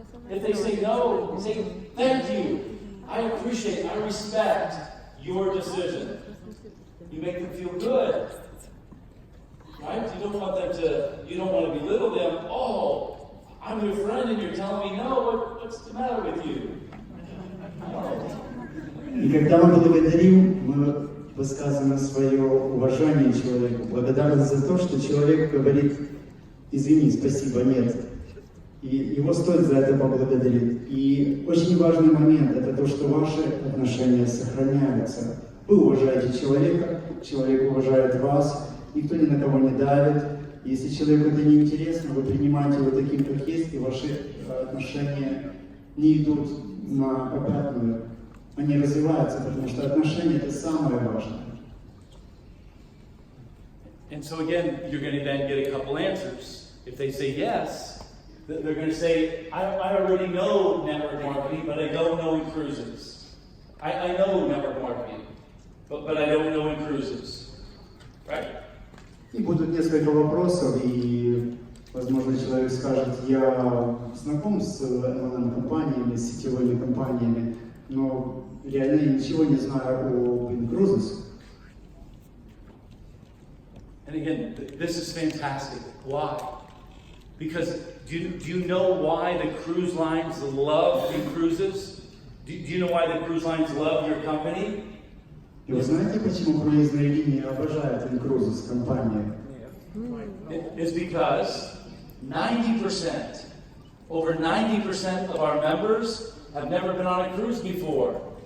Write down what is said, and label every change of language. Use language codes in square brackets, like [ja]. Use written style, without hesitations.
[en] If they say no, say, thank you. I appreciate, I respect your decision. You make them feel good. Right? You don't want to belittle them. Oh, I'm your friend and you're telling me no, what's the matter with you? No. [ru] И когда мы благодарим, мы высказываем свое уважение человеку, благодарность за то, что человек говорит «извини, спасибо, нет». И его стоит за это поблагодарить. И очень важный момент – это то, что ваши отношения сохраняются. Вы уважаете человека, человек уважает вас, никто ни на кого не давит. Если человеку это не интересно, вы принимаете его таким, как есть, и ваши отношения не идут на попятную, они развиваются, потому что отношения это самое важное. [en] And so again, you're going to then get a couple answers. If they say yes, they're going to say, I already know network marketing, but I don't know in cruises. I know network marketing, but I don't know in cruises. Right? [ru] И будут несколько вопросов, и, возможно, человек скажет, я знаком с MLM-компаниями, с сетевыми компаниями, но реально я ничего не знаю об in-cruises. [en] And again, this is fantastic. Why? Because do you know why the cruise lines love in-cruises? Do you know why the cruise lines love your company? [ru] И вы знаете, почему круизные линии обожают in-cruises компании? [en] It's because 90%, over 90% of our members have never been on a cruise before.